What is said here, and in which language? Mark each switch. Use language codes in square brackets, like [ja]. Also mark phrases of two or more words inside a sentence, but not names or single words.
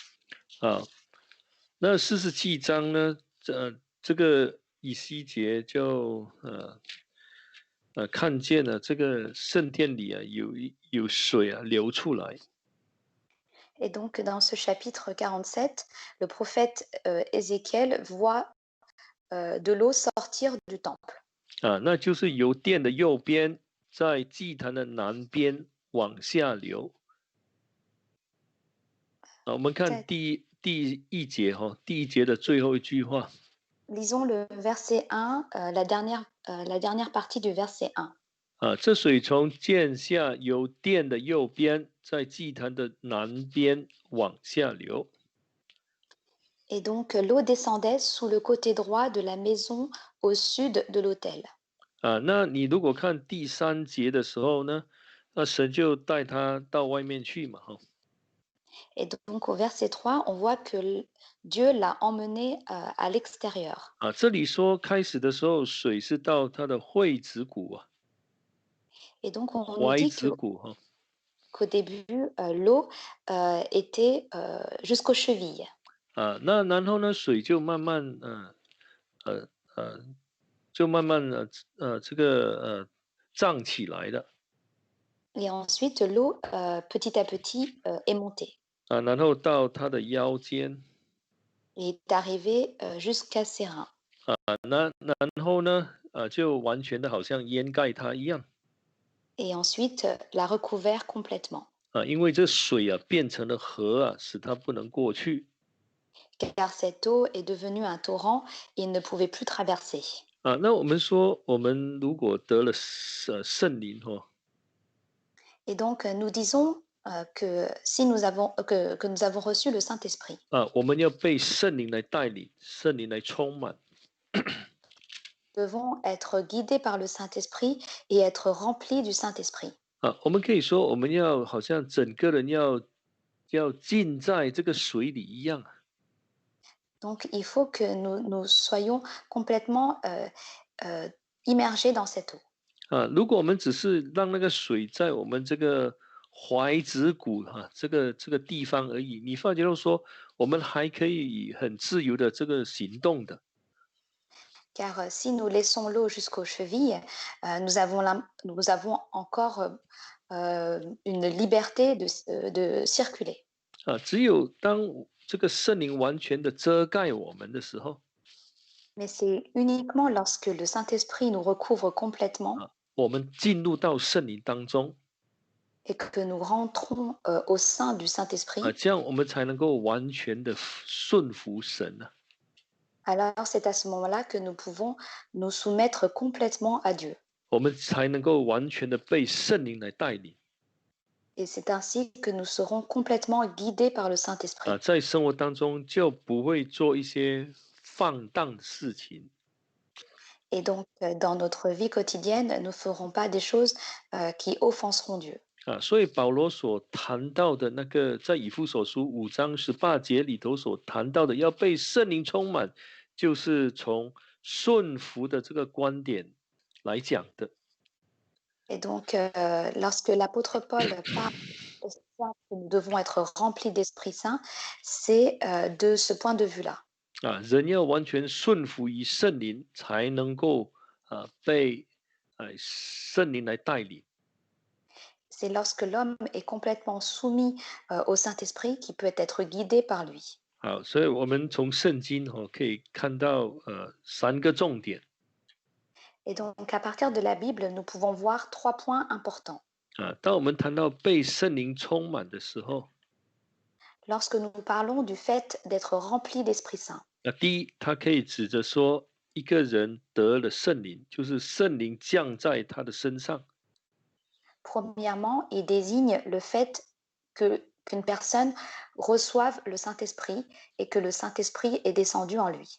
[zh] 那47章呢，这个以西结就看见了这个圣殿里有水流出来。 [fr] Et donc, dans ce chapitre 47, le prophète Ézéchiel voit de l'eau sortir du temple. [zh] 那就是由殿的右边，在祭坛的南边往下流。我们看第一节第一节的最后一句话。 [fr] Lisons le verset 1, la dernière partie du verset 1. [zh] 这水从剑下由殿的右边，在祭坛的南边往下流。 [fr] Et donc, l'eau descendait sous le côté droit de la maison au sud de l'autel. [zh] 那你如果看第3节的时候呢，那神就带他到外面去嘛， [fr] Et donc, au verset 3, on voit que Dieu l'a emmené à l'extérieur. [zh] 这里说开始的时候，水是到他的会子骨 [fr] Et donc, on nous [zh] 踝 [fr] dit [zh] 子骨 [fr] qu'au début, l'eau était jusqu'aux chevilles. [zh] 那然后呢，水就慢慢这个胀起来了。 [fr] Et ensuite, l'eau, petit à petit, est montée [zh] 然后到他的腰间。 [fr] et est arrivée jusqu'à ses reins. [zh] 然后呢，就完全的好像掩盖它一样。 [fr] Et ensuite, l'a recouvert complètement. [zh] 因为这水变成了河使它不能过去。 [fr] Car cette eau est devenue un torrent et il ne pouvait plus traverser. [zh] 那我们说，我们如果得了圣灵 [fr] Et donc, nous disons que si que nous avons reçu le Saint-Esprit, [zh] 我们要被圣灵来带领，圣灵来充满。 [fr] nous devons être guidés par le Saint-Esprit et être remplis du Saint-Esprit. [zh] 我们可以说，我们要好像整个人要浸在这个水里一样。 [fr] Donc, il faut que nous soyons complètement immergés dans cette eau. [zh] 如果我们只是让那个水在我们这个踝子骨这个地方而已，你发觉到说，我们还可以很自由的这个行动的。 [fr] Car si nous laissons l'eau jusqu'aux chevilles, nous avons encore une liberté de circuler. [zh] 只有当这个圣灵完全的遮盖我们的时候， [fr] Mais c'est uniquement lorsque le Saint-Esprit nous recouvre complètement [zh] 我们进入到圣灵当中， [fr] et que nous rentrons au sein du Saint-Esprit, [zh] 这样我们才能够完全的顺服神啊。 [fr] alors c'est à ce moment-là que nous pouvons nous soumettre complètement à Dieu. [zh] 我们才能够完全的被圣灵来带领 [fr] Et c'est ainsi que nous serons complètement guidés par le Saint-Esprit. [zh] 在生活当中就不会做一些放荡的事情 [fr] Et donc, dans notre vie quotidienne, nous ne ferons pas des choses qui offenseront Dieu. [zh] 所以保罗所谈到的那个，在以弗所书5章18节里头所谈到的，要被圣灵充满，就是从顺服的这个观点来讲的。 [fr] Et donc, lorsque l'apôtre Paul parle au point que nous devons être remplis d'Esprit Saint, c'est de ce point de vue-là. [zh] 人要完全顺服于圣灵，才能够被圣灵来带领。 [fr] C'est lorsque l'homme est complètement soumis au Saint-Esprit qu'il peut être guidé par lui. [zh] 好，所以我们从圣经可以看到3个重点 [fr] Et donc, à partir de la Bible, nous pouvons voir 3 points importants. [zh] 当我们谈到被圣灵充满的时候， [fr] Lorsque nous parlons du fait d'être rempli d'Esprit Saint, [zh] 第一，它可以指着说一个人得了圣灵，就是圣灵降在他的身上。 [fr] premièrement, il désigne le fait qu'une personne reçoive le Saint-Esprit et que le Saint-Esprit est descendu en lui.